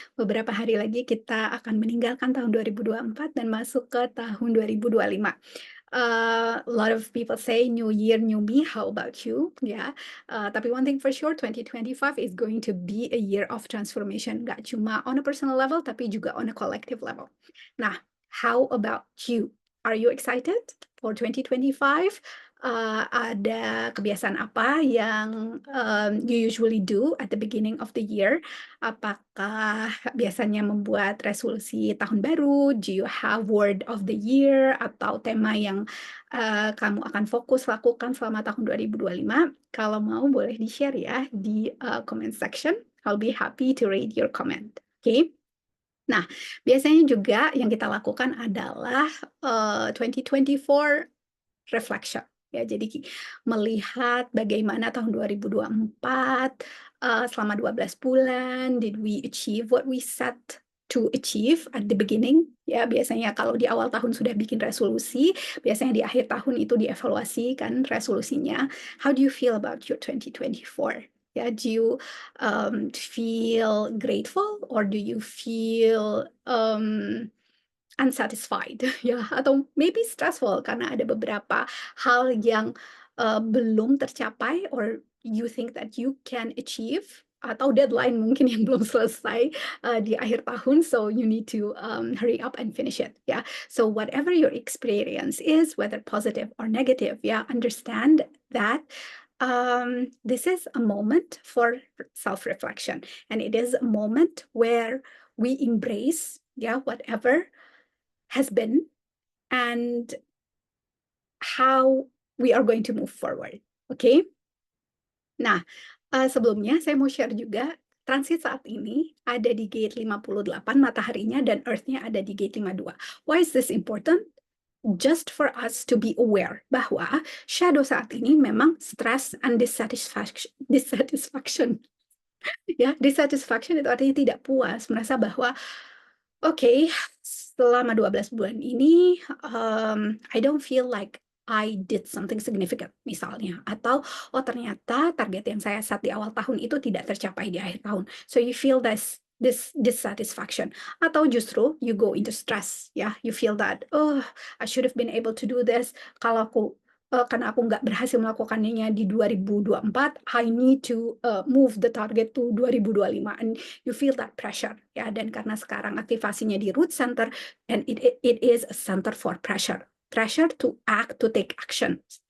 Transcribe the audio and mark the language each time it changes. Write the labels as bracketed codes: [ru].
[id] Beberapa hari lagi kita akan meninggalkan tahun 2024 dan masuk ke tahun 2025. [en] A lot of people say new year, new me. How about you? Ya, tapi one thing for sure, 2025 is going to be a year of transformation. [id] Gak cuma [en] on a personal level, [id] tapi juga [en] on a collective level. Nah, how about you? Are you excited for 2025? [id] Ada kebiasaan apa yang [en] you usually do at the beginning of the year? [id] Apakah biasanya membuat resolusi tahun baru? [en] Do you have word of the year [id] atau tema yang kamu akan fokus lakukan selama tahun 2025? Kalau mau boleh di-share ya di comment section. [en] I'll be happy to read your comment. Oke. [id] Nah, biasanya juga yang kita lakukan adalah 2024 reflection. Ya, jadi melihat bagaimana tahun 2024 selama 12 bulan, [en] did we achieve what we set to achieve at the beginning? [id] Ya, biasanya kalau di awal tahun sudah bikin resolusi, biasanya di akhir tahun itu dievaluasi kan resolusinya. [en] How do you feel about your 2024? Ya, do you feel grateful or do you feel unsatisfied ya, atau maybe stressful [id] karena ada beberapa hal yang belum tercapai [en] or you think that you can achieve atau deadline [id] mungkin yang belum selesai di akhir tahun, [en] so you need to hurry up and finish it ya. So whatever your experience is, whether positive or negative, ya, understand that this is a moment for self-reflection, and it is a moment where we embrace, yeah, whatever has been and how we are going to move forward. Oke? [id] Nah, sebelumnya saya mau share juga transit saat ini ada di gate 58 mataharinya dan Earth-nya ada di gate 52. [en] Why is this important? Just for us to be aware [id] bahwa shadow saat ini memang [en] stress and dissatisfaction. [id] Ya, dissatisfaction itu artinya tidak puas, merasa bahwa oke, selama 12 bulan ini, [en] I don't feel like I did something significant [id] misalnya, atau, oh ternyata target yang saya set di awal tahun itu tidak tercapai di akhir tahun. [en] So you feel this dissatisfaction, atau justru you go into stress, ya, you feel that, "Oh, I should have been able to do this, [id] kalau karena aku nggak berhasil melakukannya di 2024, [en] I need to, move the target to 2025," and you feel that pressure, ya, [id] dan karena sekarang aktivasinya di root center, [en] and it is a center for pressure to act, to take action.